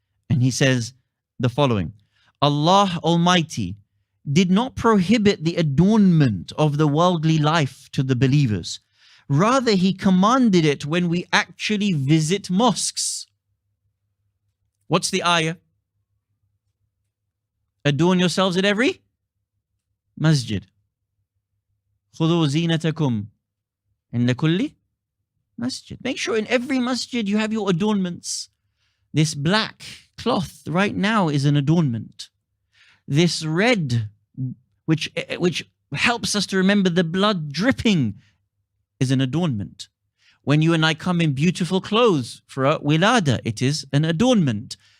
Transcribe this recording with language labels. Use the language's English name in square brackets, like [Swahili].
[English] And he says the following: Allah Almighty did not prohibit the adornment of the worldly life to the believers. Rather, He commanded it when we actually visit mosques. What's the ayah? Adorn yourselves at every masjid. [Arabic] خُذُوا زِينَتَكُمْ عِنْدَ كُلِّ masjid. [English] Make sure in every masjid you have your adornments. This black cloth right now is an adornment. This red, which helps us to remember the blood dripping, is an adornment. When you and I come in beautiful clothes for a wilada, it is an adornment.